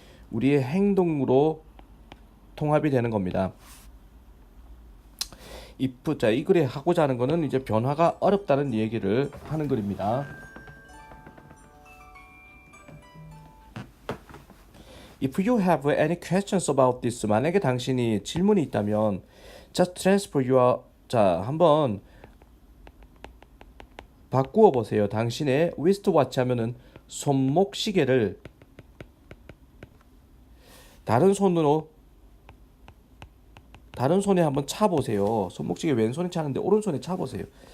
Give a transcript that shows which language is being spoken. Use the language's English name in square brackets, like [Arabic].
[Korean] 우리의 행동으로 통합이 되는 겁니다. if 자, 이 글에 하고자 하는 거는 이제 변화가 어렵다는 얘기를 하는 글입니다. [English] If you have any questions about this, 만약에 당신이 질문이 있다면 just transfer your 자, 한번 바꾸어 보세요. [Korean] 당신의 wristwatch 하면은 손목 시계를 다른 손에 한번 차 보세요. 손목 시계 왼손에 차는데 오른손에 차 보세요.